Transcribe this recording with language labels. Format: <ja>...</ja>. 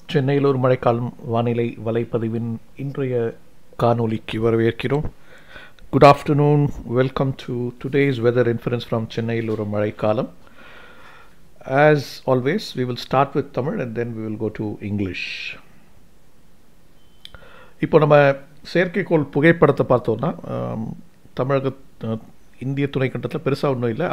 <ta>சென்னையில் ஒரு மழைக்காலம் வானிலை வலைப்பதிவின் இன்றைய காணொளிக்கு வரவேற்கிறோம்.</ta> <en>Good afternoon. Welcome to today's weather inference from சென்னையில் ஒரு மழைக்காலம். As always, we will start with Tamil and then we will go to English.</en> <ta>இப்போ நம்ம செயற்கைக்கோள் புகைப்படத்தை பார்த்தோம்னா தமிழக இந்திய துணைக்கண்டத்தில் பெருசாக ஒன்றும் இல்லை.</ta>